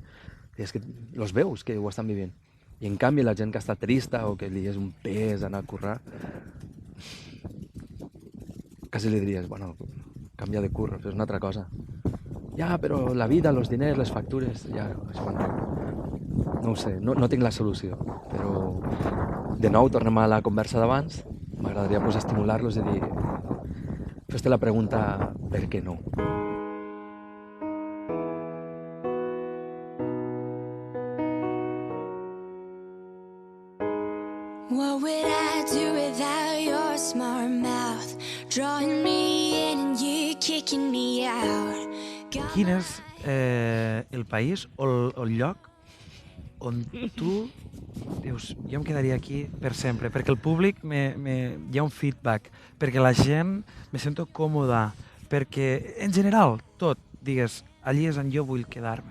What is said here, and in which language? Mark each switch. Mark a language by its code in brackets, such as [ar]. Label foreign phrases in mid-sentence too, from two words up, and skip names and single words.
[ca] I és que els veus que ho estan vivint. I en canvi la gent que està trista o que li és un pes anar a currar, quasi li diries, bueno, canvia de curro, és una altra cosa. Ja, però la vida, els diners, les factures, ja, això no ho sé, no tinc la solució. Però, de nou, tornem a la conversa d'abans, m'agradaria pues, estimular-los i dir, fes-te la pregunta, per què no? [en] What would I do without your smart mouth? Drawing me in and you kicking me out. [ca] Quin és el país o el lloc on tu dius, jo em quedaria aquí per sempre, perquè el públic hi ha un feedback, perquè la gent me sento còmoda, perquè en general tot, digues, allí és on jo vull quedar-me.